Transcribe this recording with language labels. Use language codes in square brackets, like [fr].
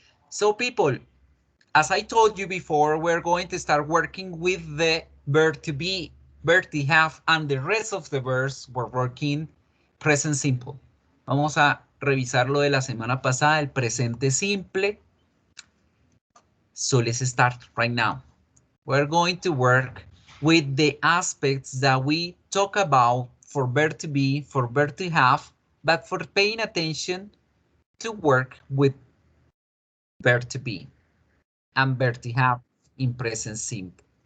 [en] So, people, as I told you before, we're going to start working with the verb to be, verb to have, and the rest of the verbs we're working present simple. [es] Vamos a revisar lo de la semana pasada, el presente simple. [en] So let's start right now. We're going to work with the aspects that we talk about for verb to be, for verb to have, but for paying attention to work with verb to be and verb to have in present simple.